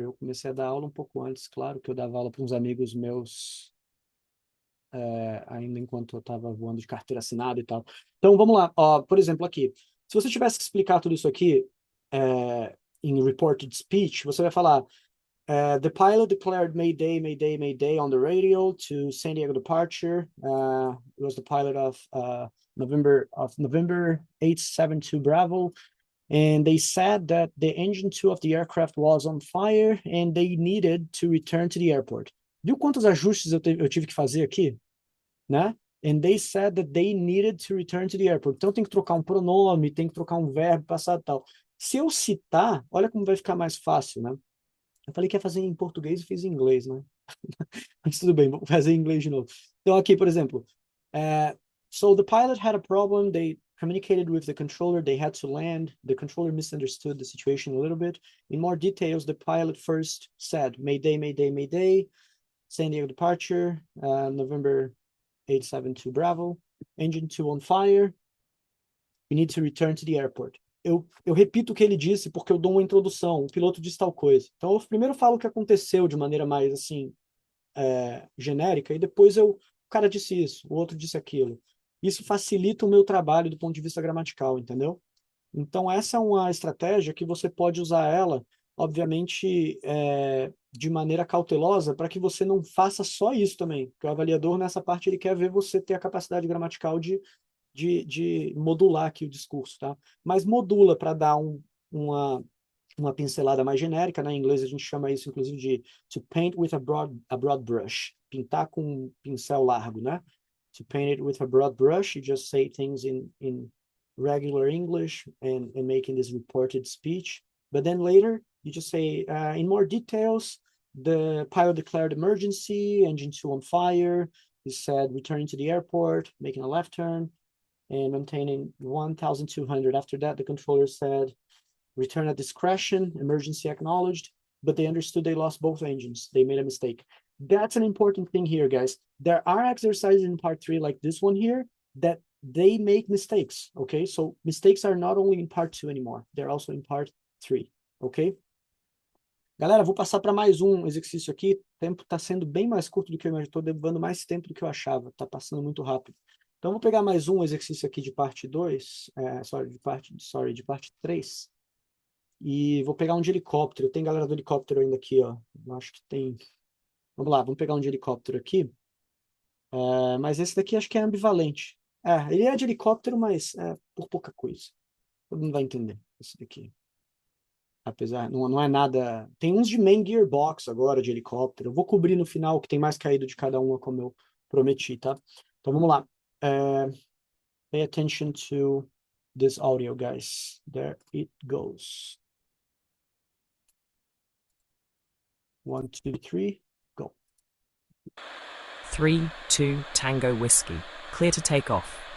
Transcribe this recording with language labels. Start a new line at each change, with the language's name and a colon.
Portuguese: Eu comecei a dar aula um pouco antes, claro, que eu dava aula para uns amigos meus, ainda enquanto eu estava voando de carteira assinada e tal. Então, vamos lá. Por exemplo, aqui. Se você tivesse que explicar tudo isso aqui em reported speech, você vai falar
English: the pilot declared Mayday, Mayday, Mayday on the radio to San Diego departure. It was the pilot of November 872 Bravo. And they said that the engine 2 of the aircraft was on fire and they needed to return to the airport.
Portuguese: Viu quantos ajustes eu tive que fazer aqui? Né?
English: And they said that they needed to return to the airport.
Portuguese: Então tem que trocar um pronome, tem que trocar um verbo, passado e tal. Se eu citar, olha como vai ficar mais fácil, né? Eu falei que ia fazer em português e fiz em inglês, né? Mas tudo bem, vou fazer em inglês de novo. Então aqui, por exemplo,
English: so the pilot had a problem, they communicated with the controller, they had to land, the controller misunderstood the situation a little bit. In more details, the pilot first said, Mayday, Mayday, Mayday, San Diego departure, November 872 Bravo, engine 2 on fire, we need to return to the airport.
Portuguese: Eu repito o que ele disse porque eu dou uma introdução, o piloto disse tal coisa. Então eu primeiro falo o que aconteceu de maneira mais assim, genérica, e depois o cara disse isso, o outro disse aquilo. Isso facilita o meu trabalho do ponto de vista gramatical, entendeu? Então essa é uma estratégia que você pode usar ela, obviamente, de maneira cautelosa, para que você não faça só isso também, porque o avaliador nessa parte ele quer ver você ter a capacidade gramatical de modular aqui o discurso, tá? Mas modula para dar uma pincelada mais genérica, né? Em inglês a gente chama isso, inclusive, de
English: to paint with a broad brush,
Portuguese: pintar com um pincel largo, né?
English: To paint it with a broad brush, you just say things in regular English and making this reported speech, but then later you just say, in more details, the pilot declared emergency, engine 2 on fire, he said returning to the airport, making a left turn, and maintaining 1,200. After that, the controller said, return at discretion, emergency acknowledged, but they understood they lost both engines. They made a mistake. That's an important thing here, guys. There are exercises in part 3 like this one here that they make mistakes, okay? So mistakes are not only in part 2 anymore. They're also in part 3, okay?
Portuguese: Galera, vou passar para mais um exercício aqui. O tempo está sendo bem mais curto do que eu imaginei. Estou levando mais tempo do que eu achava. Está passando muito rápido. Então, vou pegar mais um exercício aqui de parte 2, de parte 3. E vou pegar um de helicóptero. Tem galera do helicóptero ainda aqui, ó. Eu acho que tem... Vamos lá, vamos pegar um de helicóptero aqui. Mas esse daqui acho que é ambivalente. Ele é de helicóptero, mas por pouca coisa. Todo mundo vai entender esse daqui. Apesar, não é nada... Tem uns de main gearbox agora, de helicóptero. Eu vou cobrir no final, que tem mais caído de cada uma, como eu prometi, tá? Então, vamos lá.
English: Pay attention to this audio, guys. There it goes. 1, 2, 3, go. 3, 2, Tango Whiskey. Clear to take off.